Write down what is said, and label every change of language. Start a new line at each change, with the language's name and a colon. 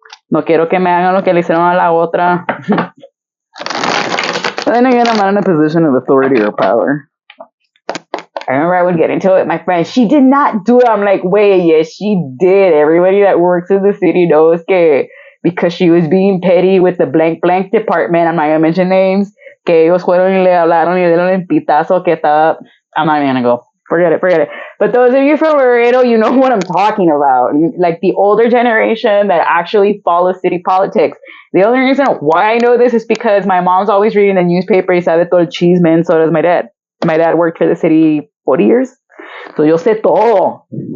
Spanish: No quiero que me hagan lo que le hicieron a la otra.
English: Then again, I'm not in a position of authority or power. I remember I would get into it with my friend. She did not do it. I'm like, wait, yes, she did. Everybody that works in the city knows que because she was being petty with the blank department. I'm not going to mention names.
Spanish: Que ellos fueron y le hablaron y le dieron el pitazo que estaba.
English: I'm not even going to go. Forget it. But those of you from Laredo, you know what I'm talking about. Like the older generation that actually follows city politics. The only reason why I know this is because my mom's always reading the newspaper
Spanish: y sabe todo el chisme,
English: and so does my dad. My dad worked for the city 40 years. So
Spanish: yo sé todo.